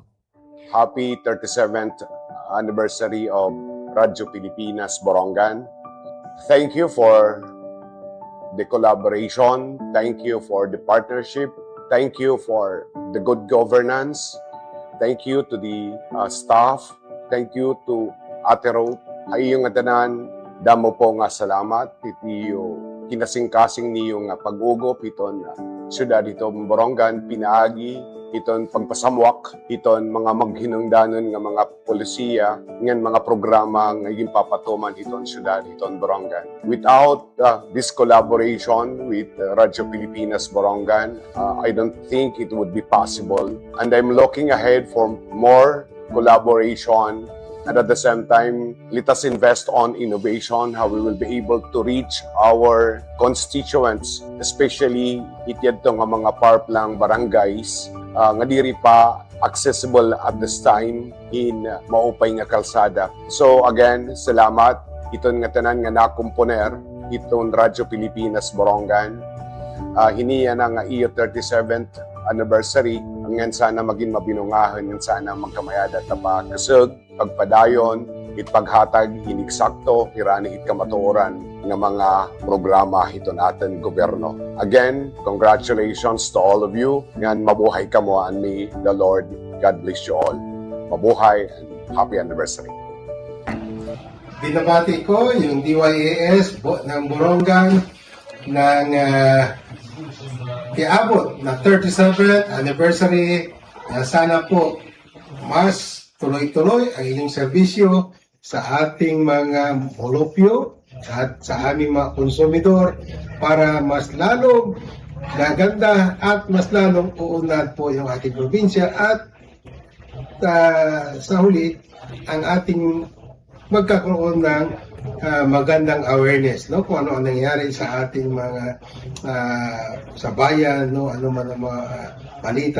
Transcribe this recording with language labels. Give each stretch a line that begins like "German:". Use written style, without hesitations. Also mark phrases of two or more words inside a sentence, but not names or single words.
English: Happy 37th anniversary of Radyo Pilipinas Borongan. Thank you for the collaboration. Thank you for the partnership. Thank you for the good governance. Thank you to the staff. Thank you to Ate Ruth.
Waray: Ay yung tanan, damo po nga salamat. Itiyo kinasing-kasing niyo nga pag-ugop iton syudad ito Borongan, pinaagi iton pagpasamwak, iton mga maghinungdanon nga mga polisiya, ngan mga programa nga papatuman iton syudad iton Borongan.
English: Without this collaboration with Radyo Pilipinas Borongan, I don't think it would be possible. And I'm looking ahead for more collaboration. And at the same time, let us invest on innovation, how we will be able to reach our constituents, especially
Waray: ityadto nga mga parplang barangays, nga diri pa accessible
English: at this time
Waray: in maupay nga kalsada. So again, salamat iton nga tanan nga nakomponer iton Radyo Pilipinas Borongan. Hiniya na nga iyo
English: 37th anniversary,
Waray: ngan sana maging mabinungahan, ngan sana magkamayada pa kasug pagpadayon, itpaghatag, iniksakto, irani itkamatuoran ng mga programa ito natin gobyerno.
English: Again, congratulations to all of you.
Waray: Ngan mabuhay ka mo
English: and may the Lord God bless you all. Mabuhay and happy anniversary.
Filipino: Binabati ko yung DYES ng Borongan ng iabot na 37th anniversary. Sana po mas tuloy-tuloy ang inyong serbisyo sa ating mga molopyo at sa aming mga konsumidor para mas lalong gaganda at mas lalong uunlad po yung ating probinsya at sa huli ang ating magkakaroon ng magandang awareness, no, kung ano ang nangyari sa ating mga sa bayan, no, ano man ang mga balita.